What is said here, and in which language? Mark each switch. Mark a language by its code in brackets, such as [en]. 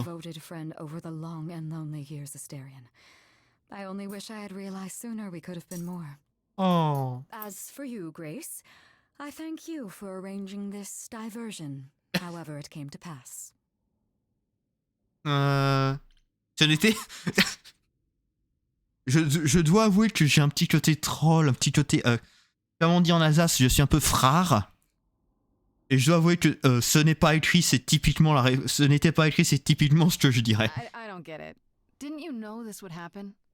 [en] a devoted friend over the long and lonely years, Astarion. I only wish I had realized sooner we could have been more. Oh. As for you, Grace, I thank you for arranging this diversion, however it came to pass. [fr] Ce n'était... je dois avouer que j'ai un petit côté troll, un petit côté... comme on dit en Alsace, je suis un peu frare. Et je dois avouer que ce n'est pas écrit, c'est typiquement ce n'était pas écrit, c'est typiquement ce que je dirais. [en] I don't get it. Didn't you know this would happen?